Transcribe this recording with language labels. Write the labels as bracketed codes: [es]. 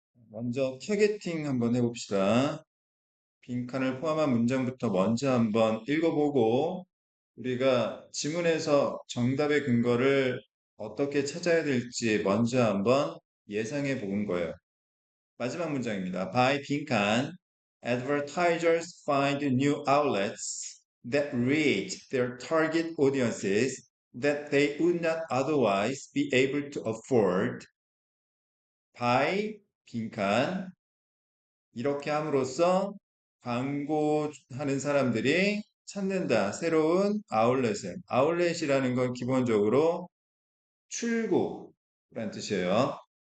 [ko] 먼저 타겟팅 한번 해봅시다. 빈칸을 포함한 문장부터 먼저 한번 읽어보고 우리가 지문에서 정답의 근거를 어떻게 찾아야 될지 먼저 한번 예상해 본 거예요. 마지막 문장입니다. [en] By 빈칸, advertisers find new outlets that reach their target audiences that they would not otherwise be able to afford. [ko] By 빈칸, 이렇게 함으로써 광고하는 사람들이 찾는다. 새로운 아울렛을. 아울렛이라는 건 기본적으로 출구란 뜻이에요.